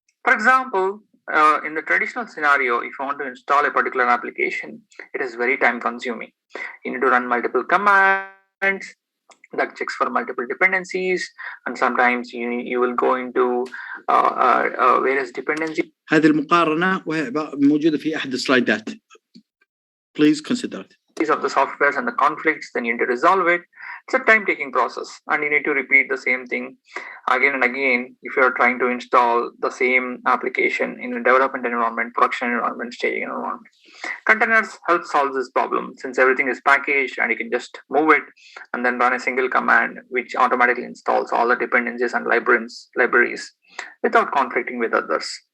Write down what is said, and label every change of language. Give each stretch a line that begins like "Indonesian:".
English: For example, in the traditional scenario, if you want to install a particular application, it is very time consuming. You need to run multiple commands that checks for multiple dependencies, and sometimes you will go into various dependencies.
Arabic: هذه المقارنة وهي موجودة في أحد السلايدات.
English: Please consider it. Of the softwares and the conflicts, then you need to resolve it. It's a time-taking process, and you need to repeat the same thing again and again if you're trying to install the same application in a development environment, production environment, staging environment. Containers help solve this problem, since everything is packaged and you can just move it and then run a single command which automatically installs all the dependencies and libraries without conflicting with others.